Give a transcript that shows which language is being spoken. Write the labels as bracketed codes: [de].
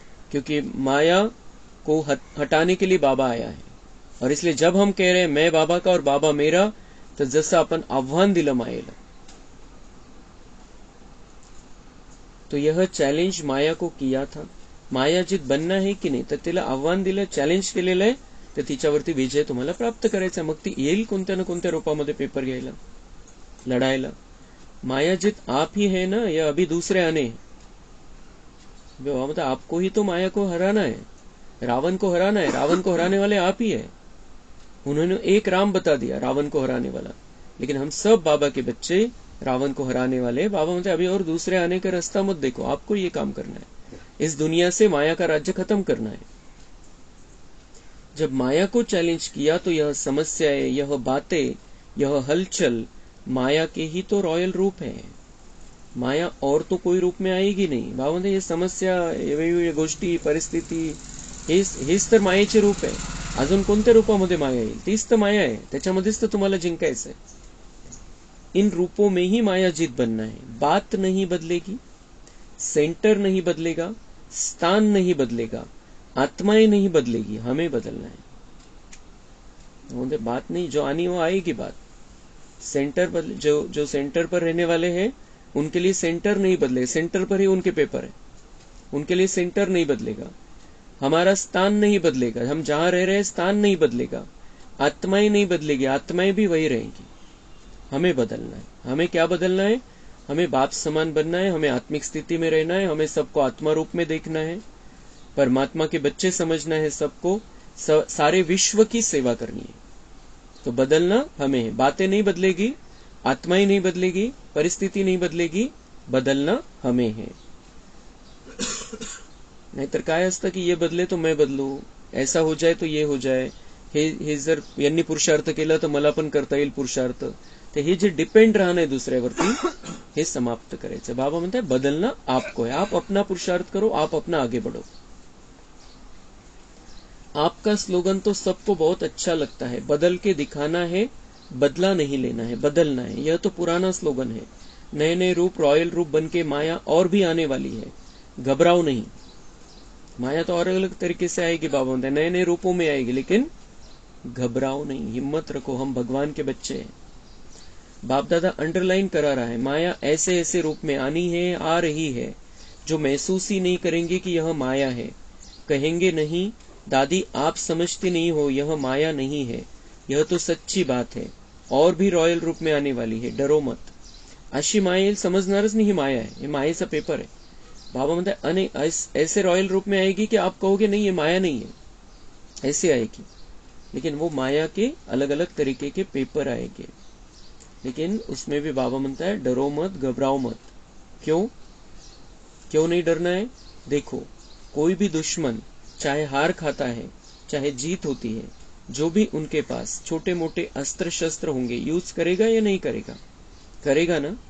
[hi] क्योंकि माया को हटाने के लिए बाबा आया है. और इसलिए जब हम कह रहे हैं मैं बाबा का और बाबा मेरा, [mr] तर जसं आपण आव्हान दिलं मायेला, [hi] तो यह चॅलेंज माया को किया था. [mr] मायाजीत बनना है की नाही, तर तिला आव्हान दिलं, चॅलेंज केलेलं आहे, तर तिच्यावरती विजय तुम्हाला प्राप्त करायचा. मग ती येईल कोणत्या ना कोणत्या रूपामध्ये पेपर घ्यायला, लढायला. [hi] मायाजीत आप ही है ना या अभी दूसरे आने हैं? मतलब आपको ही तो माया को हराना है, रावण को हराना है. रावण को हराने वाले आप ही है. उन्होंने एक राम बता दिया रावण को हराने वाला, लेकिन हम सब बाबा के बच्चे रावण को हराने वाले. बाबा बोलते अभी और दूसरे आने का रास्ता मत देखो, आपको ये काम करना है, इस दुनिया से माया का राज्य खत्म करना है. जब माया को चैलेंज किया तो यह समस्याएं, यह बातें, यह हलचल माया के ही तो रॉयल रूप है. माया और तो कोई रूप में आएगी नाही. [mr] भावंत हे समस्या, वेगवेगळ्या गोष्टी, परिस्थिती, हेच तर मायेचे रूप आहे. अजून कोणत्या रूपामध्ये माया येईल? तीच तर माया आहे. त्याच्यामध्येच तर तुम्हाला जिंकायचं आहे. [hi] इन रूपों में ही माया जीत बनना है. बात नहीं बदलेगी, सेंटर नहीं बदलेगा, स्थान नहीं बदलेगा, आत्माएं नहीं बदलेगी, हमें बदलना है. बात नहीं, जो आनी वो आएगी बात. सेंटर बदले, जो सेंटर पर रहने वाले हैं उनके लिए सेंटर नहीं बदलेगा. सेंटर पर ही उनके पेपर है, उनके लिए सेंटर नहीं बदलेगा. हमारा स्थान नहीं बदलेगा, हम जहां रह रहे हैं स्थान नहीं बदलेगा. आत्माएं नहीं बदलेगी, आत्माएं भी वही रहेंगी. हमें बदलना है. हमें क्या बदलना है? हमें बाप समान बनना है. हमें आत्मिक स्थिति में रहना है. हमें सबको आत्मा रूप में देखना है. परमात्मा के बच्चे समझना है सबको. सारे विश्व की सेवा करनी है. तो बदलना हमें है. बातें नहीं बदलेगी, आत्माएं नहीं बदलेगी, परिस्थिति नहीं बदलेगी, बदलना हमें है. [mr] नाहीतर काय असतं की [hi] ये बदले तो मैं बदलू, ऐसा हो जाए तो ये हो जाए, [mr] हे जर यांनी पुरुषार्थ केला तर मला पण करता येईल पुरुषार्थ. ते हे जे डिपेंड राहणं आहे दुसऱ्यावरती, हे समाप्त करायचं. [hi] बाबा म्हणताय बदलना आपको है. आप अपना पुरुषार्थ करो, आप अपना आगे बढ़ो. आपका स्लोगन तो सबको बहुत अच्छा लगता है. बदल के दिखाना है, बदला नहीं लेना है, बदलना है. यह तो पुराना स्लोगन है. नए नए रूप, रॉयल रूप बनके माया और भी आने वाली है. घबराओ नहीं. माया तो और अलग तरीके से आएगी. बाबा म्हणताय नए नए रूपों में आएगी, लेकिन घबराओ नहीं, हिम्मत रखो. हम भगवान के बच्चे हैं. बाप दादा अंडरलाइन करा रहा है, माया ऐसे ऐसे रूप में आनी है, आ रही है, जो महसूस ही नहीं करेंगे कि यह माया है. कहेंगे नहीं दादी आप समझती नहीं हो, यह माया नहीं है, यह तो सच्ची बात है. और भी रॉयल रूप में आने वाली है, डरो मत. [mr] अशी माया येईल समजणारच नाही ही माया है. ये मायेचा पेपर है. [hi] बाबा म्हणताय अनेक ऐसे रॉयल रूप में आएगी कि आप कहोगे नहीं ये माया नहीं है, ऐसे आएगी. लेकिन वो माया के अलग अलग तरीके के पेपर आएंगे. लेकिन उसमें भी बाबा म्हणता है डरो मत, घबराओ मत. क्यों नहीं डरना है? देखो कोई भी दुश्मन चाहे हार खाता है, चाहे जीत होती है, जो भी उनके पास छोटे मोटे अस्त्र शस्त्र होंगे, यूज करेगा या नहीं करेगा? करेगा ना.